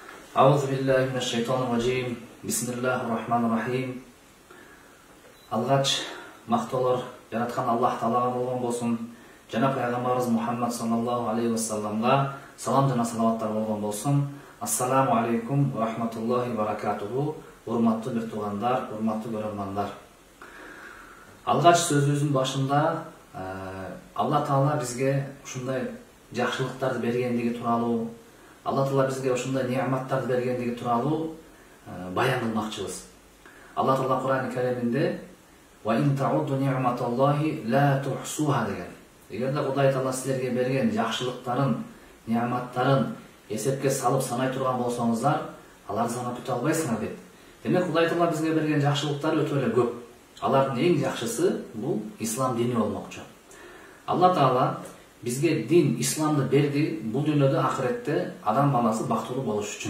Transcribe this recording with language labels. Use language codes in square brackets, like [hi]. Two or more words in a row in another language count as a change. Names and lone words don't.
[ar] أعوذ بالله من الشيطان الرجيم. بسم الله الرحمن الرحيم. [ky] Алгач макталар жараткан Аллах Таалага болгон болсун. Жана пайгамбарыбыз Мухаммад [ar] صلى الله عليه وسلم [ky] салам жана салаваттар болгон болсун. [ar] السلام عليكم ورحمة الله وبركاته. [ky] Урматтуу бир туугандар, урматтуу көрөрмандар. Алгач сөзүбүздүн башында Алла Таала бизге ушундай жакшылыктарды бергендиги тууралуу, Алла Таала бизге ушундай неаматтарды бергендиги тууралуу баян кылмакчыбыз. Алла Таала Кур'ан-ы Кериминде [ar] "وإن تعدوا نعمة الله لا تحصوها" [ky] деген. Эгерде Кудай Таала силерге берген жакшылыктарын, неаматтарын эсепке салып санай турган болсоңуздар, аларды санап бүтө албайсыңар дейт. Демек Кудай Таала бизге берген жакшылыктар өтө эле көп. Алардын эң жакшысы бул ислам дини болмокчу. Алла Таала бизге дин, исламды берди, бул дүйнөдө ахиретте адам баласы бактылуу болуш үчүн.